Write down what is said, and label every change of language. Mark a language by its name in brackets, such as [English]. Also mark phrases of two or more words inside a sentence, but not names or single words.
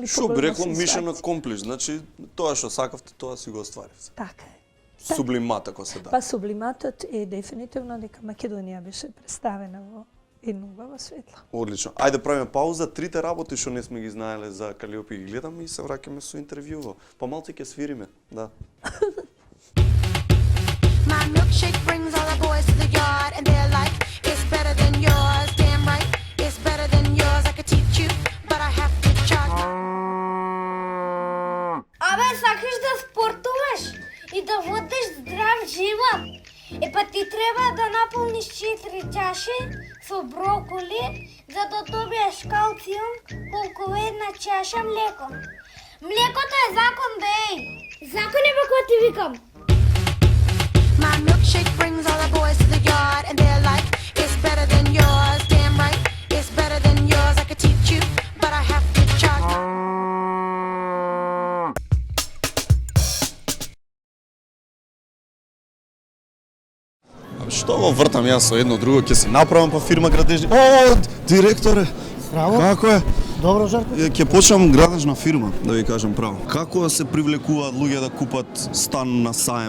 [Macedonian] Што би рекло [English] mission accomplished, [Macedonian] значи тоа што сакавте, тоа си го остваривте. Така е. Сублимат ако се да. Па сублиматот е дефинитивно дека Македонија беше представена во едно убаво светло. Одлично. Ајде правиме пауза, трите работи што не сме ги знаеле за Калиопи ги гледаме и се враќаме со интервјуво. Помалку ќе свириме, да. [English] My milkshake brings all the boys to the yard and they're like, it's better than yours, damn right, it's better than yours, I could teach you, but I have to charge. [Macedonian] Абе, сакаш да спортуваш и да водиш здрав живот? Па ти треба да наполниш 4 чаши со броколи, за да добиеш калциум колку една чаша млеко. Млекото е закон, беј! Закон е како ти викам. [English] My milkshake brings all the boys to the yard and they're like, it's better than yours, damn right, it's better than yours, I could teach you, but I have to charge. [Macedonian] Што го вртам јас со едно друго, ќе си направам па фирма градежни. О, директоре. Здраво. Како е? Добро, Жарко. Ќе почнам градежна фирма, да ви кажам право. Како се привлекуваат луѓе да купат стан на саем?